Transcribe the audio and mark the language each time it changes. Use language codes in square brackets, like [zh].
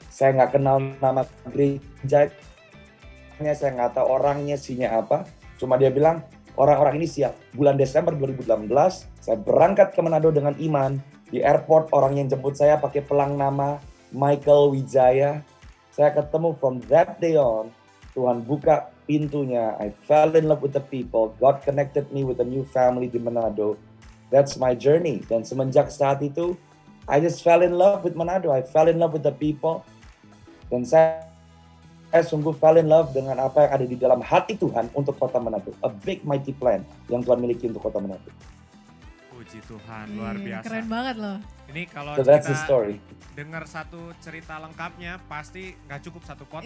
[id] Saya nggak kenal nama gereja, saya nggak tahu orangnya, sinya apa. Cuma dia bilang, orang-orang ini siap. Bulan Desember 2018, saya berangkat ke Manado dengan iman. Di airport, orang yang jemput saya pakai pelang nama Michael Wijaya. Saya ketemu [en] from that day on, [id] Tuhan buka pintunya. [en] I fell in love with the people. God connected me with a new family [id] di Manado. [en] That's my journey. [id] Dan semenjak saat itu, [en] I just fell in love with Manado. I fell in love with the people. [id] Dan saya sungguh [en] fell in love [id] dengan apa yang ada di dalam hati Tuhan untuk kota Manado. [en] A big mighty plan [id] yang Tuhan miliki untuk kota Manado. Puji Tuhan, luar biasa. Keren banget loh. Ini kalau [en] So that's the [id] kita [en] story. [id] dengar satu cerita lengkapnya, pasti nggak cukup satu podcast